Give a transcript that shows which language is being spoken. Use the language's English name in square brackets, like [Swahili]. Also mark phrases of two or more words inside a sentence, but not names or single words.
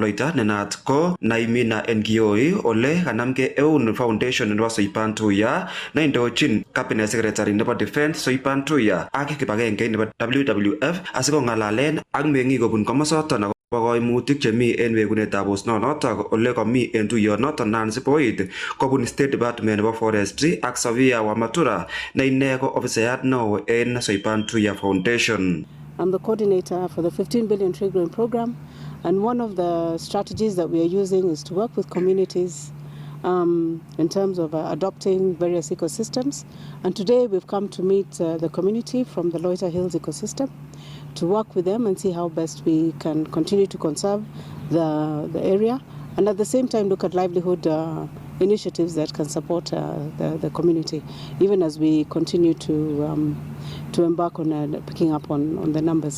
[Kalenjin] Loita nenaat ko Naimina Ngioi, ole kanamgei eun foundation nebo Soipan Tuya neindochin [English] cabinet secretary [Kalenjin] nebo defense Soipan Tuya ak kibagenge nebo WWF asikong'alalen ak meng'ik kobun komosoton bo koimutik chemi en wekunetab osnonotok ole komi en tuyonoton Nancy Boyd kobun State Department nebo Forestry ak Savia Wamatura ne ine ko ofisayat neo en Soipan Tuya Foundation. [English] I'm the coordinator for the 15 billion tree growing program, and one of the strategies that we are using is to work with communities in terms of adopting various ecosystems. And today we've come to meet the community from the Loita Hills ecosystem to work with them and see how best we can continue to conserve the area, and at the same time look at livelihood initiatives that can support the community, even as we continue to embark on picking up on the numbers.